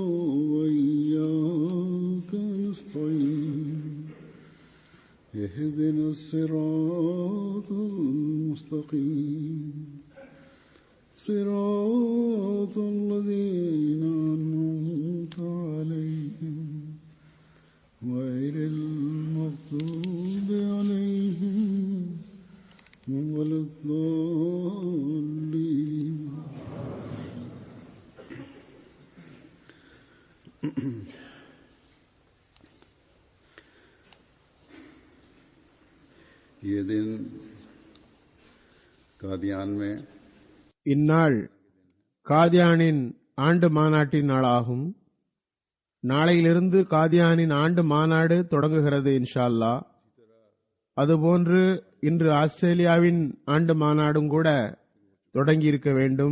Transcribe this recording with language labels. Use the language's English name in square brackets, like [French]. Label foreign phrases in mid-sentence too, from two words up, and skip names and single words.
[Arabic] وإياك نستعين اهدنا الصراط المستقيم صراط الذين أنعمت عليهم غير المغضوب عليهم ولا الضالين. [Hindi] ये दिन कादियान में [Tamil] இந்நாள் காதியானின் ஆண்டு மாநாட்டின் நாளாகும். நாளையிலிருந்து காதியானின் ஆண்டு மாநாடு தொடங்குகிறது [Arabic] إن شاء الله. [Tamil] அதுபோன்று இன்று ஆஸ்திரேலியாவின் ஆண்டு மாநாடும் கூட தொடங்கியிருக்க வேண்டும்.